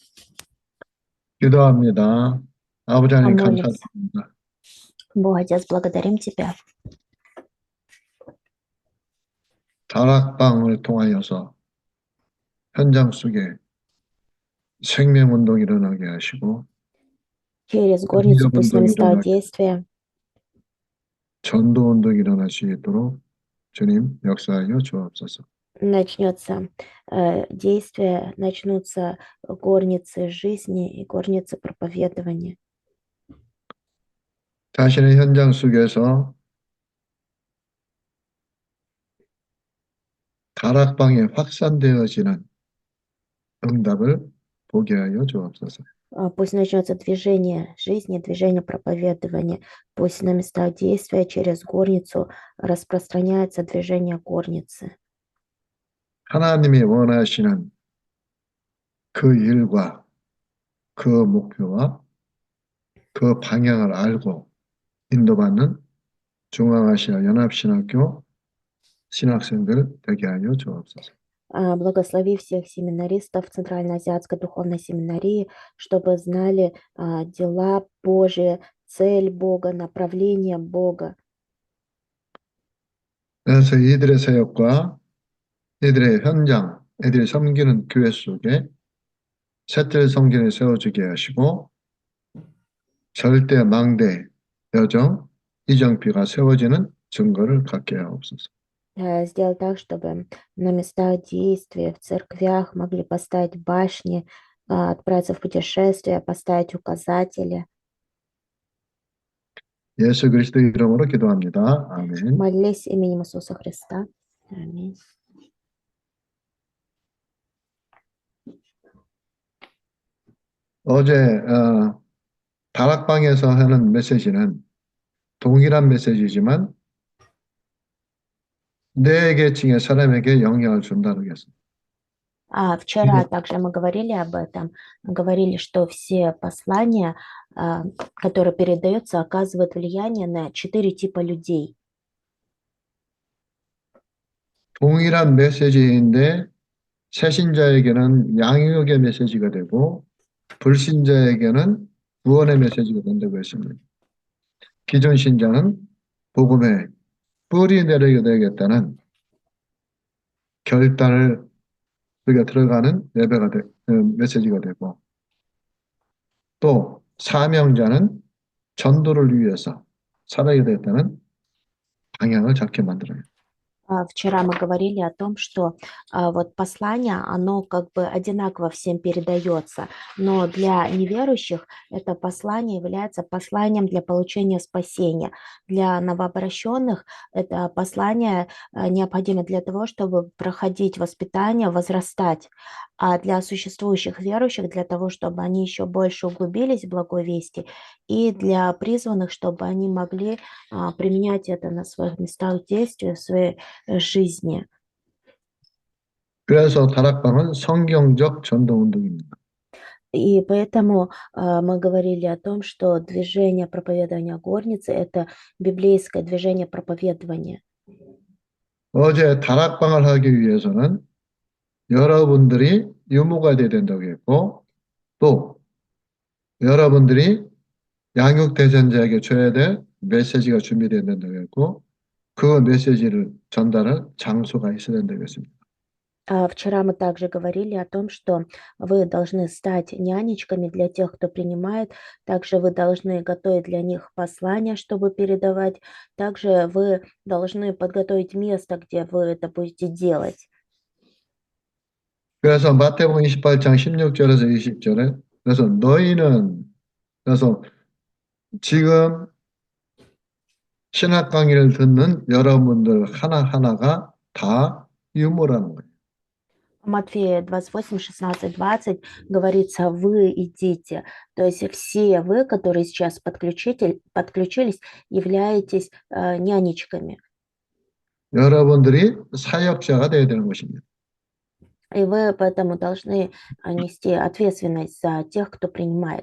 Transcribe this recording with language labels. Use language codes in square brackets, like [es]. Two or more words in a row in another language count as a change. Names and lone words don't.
[ko] 기도합니다. 아버지 하나님 [ru] Помолимся. [ko] 감사드립니다. [ru] Бог, Отец, благодарим Тебя. [ko] 다락방을 통하여서 현장 속에 생명운동이 일어나게 하시고 [ru] Через горницу пусть на [ko] 능력운동이 [ru] местах [ko] 일어나게 [ru] действия [ko] 전도운동이 일어날 수 있도록 주님 역사하여 주옵소서. [ru] начнется действие, начнутся горницы жизни и горницы проповедования. [ko] 자신의 현장 속에서 다락방에 확산되어지는 응답을 보게 하여 주옵소서. [ru] Пусть начнется движение жизни, движение проповедования. Пусть на местах действия через горницу распространяется движение горницы. [ko] 하나님이 원하시는 그 일과 그 목표와 그 방향을 알고 인도받는 중앙아시아 연합신학교 신학생들 되게 하여 주옵소서. [ru] Благослови всех семинаристов Центральноазиатской духовной семинарии, чтобы знали дела Божии, цель Бога, направление Бога. [ko] 그래서 이들의 사역과 이들의 현장, 이들이 섬기는 교회 속에 셋들 성전을 세워주게 하시고 절대 망대, 여정, 이정피가 세워지는 증거를 갖게 하옵소서. [ru] Сделать так, чтобы на местах действия, в церквях могли поставить башни, отправиться в путешествие, поставить указатели. [ko] 예수 그리스도 이름으로 기도합니다. 아멘. [ru] Молились именем Иисуса Христа. Аминь. [ko] 어제 다락방에서 하는 메시지는 동일한 메시지지만 네 계층의 사람에게 영향을 준다고 했습니다. [ru] Вчера также мы говорили об этом, говорили, что все послания, которые передаются, оказывают влияние на 4 типа людей. [ko] 동일한 메시지인데 새신자에게는 양육의 메시지가 되고 불신자에게는 구원의 메시지가 된다고 했습니다. 기존 신자는 복음에 뿌리 내리게 되겠다는 결단을 우리가 들어가는 예배가 메시지가 되고 또 사명자는 전도를 위해서 살아야 되겠다는 방향을 잡게 만들어요. [ru] Вчера мы говорили о том, что вот послание, оно как бы одинаково всем передается, но для неверующих это послание является посланием для получения спасения. Для новообращенных это послание необходимо для того, чтобы проходить воспитание, возрастать, а для существующих верующих, для того, чтобы они еще больше углубились в благой вести, и для призванных, чтобы они могли применять это на своих местах действия, в своей жизни. [ko] 그래서 다락방은 성경적 전도운동입니다. [ru] И поэтому мы говорили о том, что движение проповедования горницы – это библейское движение проповедования. [ko] 어제 다락방을 하기 위해서는 여러분들이 유모가 돼야 된다고 했고 또 여러분들이 양육대전자에게 줘야 될 메시지가 준비돼야 된다고 했고 그 메시지를 전달할 장소가 있어야 된다고 했습니다. [ru] Вчера мы также говорили о том, что вы должны стать нянечками для тех, кто принимает. Также вы должны готовить для них послания, чтобы передавать. Также вы должны подготовить место, где вы это будете делать. [ko] 그래서 마태복음 28장 16절에서 20절에 그래서 너희는 그래서 지금 신학 강의를 듣는 여러분들 하나하나가 다 유모라는 거예요. [ru] Матфея 28, 16, 20 говорится, вы идите. То есть все вы, которые сейчас подключились, являетесь нянечками. [ko] 여러분들이 사역자가 되어야 되는 것입니다. [ru] И вы поэтому должны нести ответственность за тех, кто принимает.